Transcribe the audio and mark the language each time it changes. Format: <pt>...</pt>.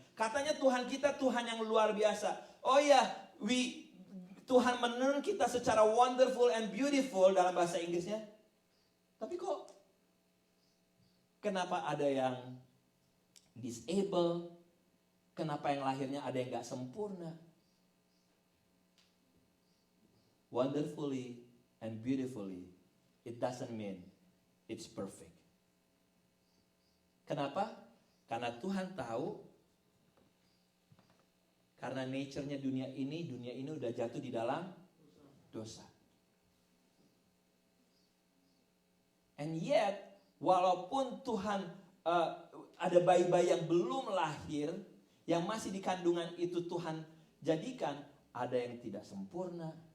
<id>Katanya Tuhan kita Tuhan yang luar biasa. Oh ya, Tuhan menenun kita secara</id> <en>wonderful and beautiful</en> <id>dalam bahasa Inggrisnya. Tapi kok kenapa ada yang disable? Kenapa yang lahirnya ada yang gak sempurna?</id> <en>Wonderfully and beautifully, it doesn't mean it's perfect.</en> <id>Kenapa? Karena Tuhan tahu, karena nature-nya dunia ini udah jatuh di dalam dosa.</id> <en>And yet,</en> <id>walaupun Tuhan ada bayi-bayi yang belum lahir, yang masih di kandungan itu Tuhan jadikan, ada yang tidak sempurna.</id>